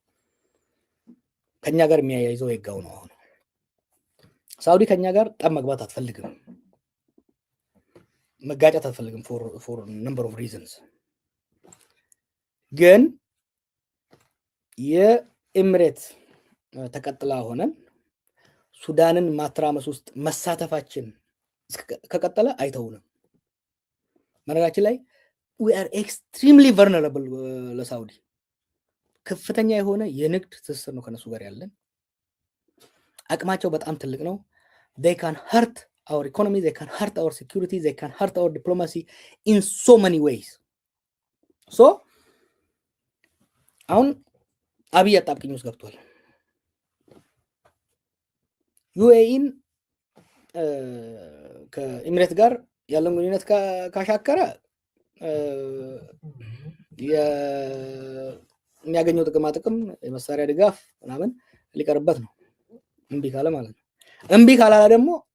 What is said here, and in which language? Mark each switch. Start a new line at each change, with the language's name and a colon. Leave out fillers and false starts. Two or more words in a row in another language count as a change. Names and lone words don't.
Amharic: ከኛ ጋር የሚያያይዘው የጋው ነው። አሁን ሳውዲ ከኛ ጋር ጠብ መግባት አትፈልግም፣ መጋጨት አትፈልግም
English: for number of reasons።
Amharic: ግን የኤምሬት ተቀጥላ ሆነን ሱዳንን ማትራመስ ውስጥ መሳተፋችን ከቀጠለ አይተውንም። መነጋችን ላይ
English: we are extremely vulnerable
Amharic: ለሳውዲ ከፍተኛ የሆነ የንግድ ትስስር ነው ከነሱ ጋር ያለን። አቅማቸው በጣም ትልቅ ነው።
English: they can hurt our economy, they can hurt our security, they can hurt our diplomacy in so many ways.
Amharic: so አሁን አብይ አጣብቂኝ ውስጥ ገብቷል። ዩኤኢን ከኤሚሬት ጋር ያለውን ግንኙነት ካሻከረ የሚያገኘው ጥቅም የመሳሪያ ድጋፍ ምናምን ሊቀርበት ነው እምቢ ካለ ማለት ነው። እምቢ ካላላ ደግሞ